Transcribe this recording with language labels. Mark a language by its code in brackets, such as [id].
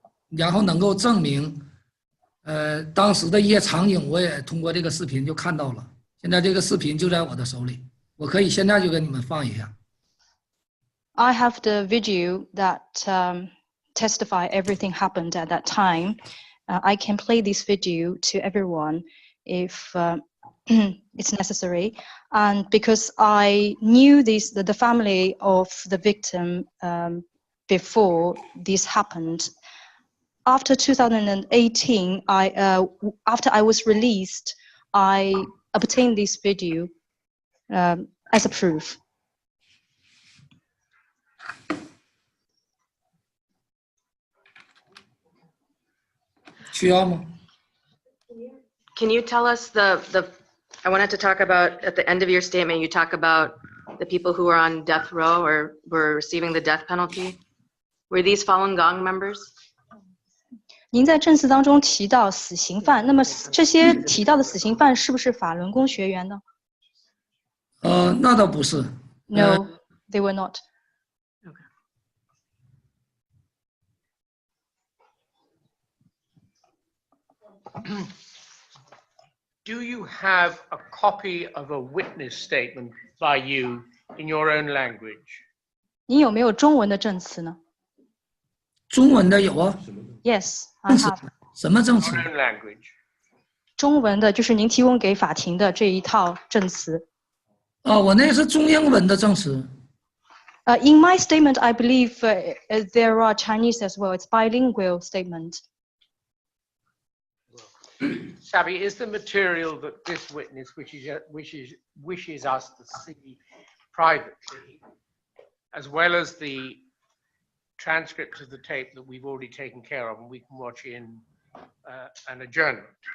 [zh] 然后能够证明，当时的一些场景我也通过这个视频就看到了。现在这个视频就在我的手里，我可以现在就给你们放一下。 [en] I have the video that testify everything happened at that time. I can play this video to everyone if it's necessary. And because I knew the family of the victim before this happened, after 2018, after I was released, I obtained this video as a proof. [zh] 需要吗？ [en] Can you tell us I wanted to talk about, at the end of your statement, you talk about the people who were on death row or were receiving the death penalty. Were these Falun Gong members? [zh] 您在证词当中提到死刑犯，那么这些提到的死刑犯是不是法轮功学员呢？那倒不是。 [en] No, they were not. Do you have a copy of a witness statement by you in your own language? [zh] 您有没有中文的证词呢？中文的有啊。 [en] Yes, I have. [zh] 什么证词？ [en] Your own language. [zh] 中文的就是您提供给法庭的这一套证词。我那是中英文的证词。 [en] In my statement, I believe there are Chinese as well. It's bilingual statement. Sabi, is the material that this witness wishes us to see privately, as well as the transcripts of the tape that we've already taken care of and we can watch in an adjournment?